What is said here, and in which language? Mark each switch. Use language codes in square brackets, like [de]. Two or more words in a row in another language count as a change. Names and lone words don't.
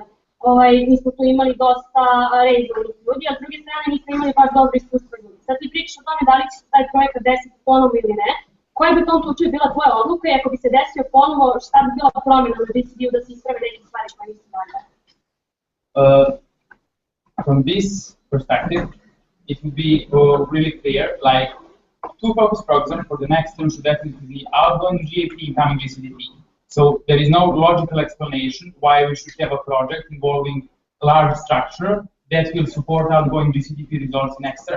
[sr] Mi smo tu imali dosta reizovanih ljudi, a s druge strane nismo imali baš dobro iskustvo ljudi. Sad ti pričaš o tome da li će se taj projekat desiti ponovo ili ne. Koja bi u tom slučaju bila tvoja odluka i ako bi se desio ponovo, šta bi bila promjena na DCD-u da se isprave neke stvari koje nisu valjale? [en] From this perspective, it would be really clear, like, two focus programs for the next term should definitely be outgoing GAP, incoming GCDP. So there is no logical explanation why we should have a project involving a large structure that will support outgoing GCDP results next term.